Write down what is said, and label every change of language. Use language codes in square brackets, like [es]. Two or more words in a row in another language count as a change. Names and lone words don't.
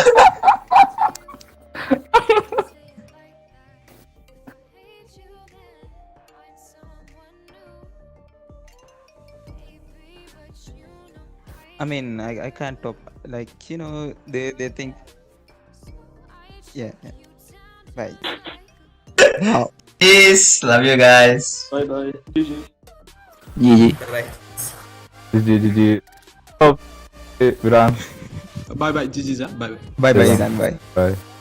[en] I mean, I can't top. Like, you know, they think. Yeah. Right. Wow. Peace. Love you guys. Bye bye. GG. GG. GG. Oh, Viran. Bye bye. GG, sir. Bye bye. Bye bye, Yeah. Iran. Bye. Bye.